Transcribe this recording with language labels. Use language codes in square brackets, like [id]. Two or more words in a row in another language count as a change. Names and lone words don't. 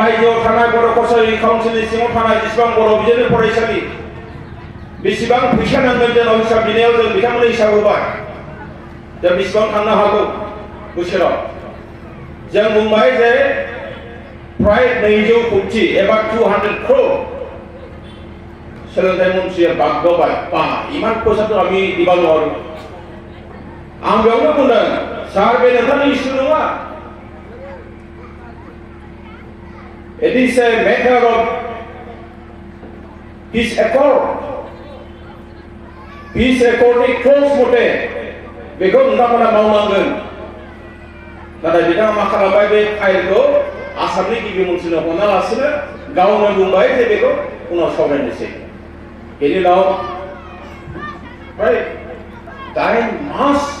[brx] बायजोआव थानाय बर' कसारि काउन्सिलनि सिङाव थानाय जेसेबां बर' बिजोंनि फरायसालि बेसेबां फैसा नांगोन जोंनाव हिसाब बिनायाव जों बिथांमोननो हिसाब होबाय जों बेसेबां थांनो हागौ बोसोराव जों बुंबाय जे प्राय 200 कोटि एबा 200 crore सोलोंथाइ मन्त्रिया बागदावबाय बा [as] ইমান পইচাতো আমি দিবা [brx] नङा आं बेयावनो बुंदों सार बे नोंथांनि इस्यु नङा [en] It is a matter of peace accord [brx] नि क्ल'ज मथे बेखौ नोंथांमोना मावनांगोन नाथाय बिथाङा मा खालामबाय बे फाइलखौ आसामनि गिबि मन्थ्रिनो हरालासिनो गावनो बुंबाय जे बेखौ उनाव सावरायनोसै बेनि उनाव प्राय 8 मास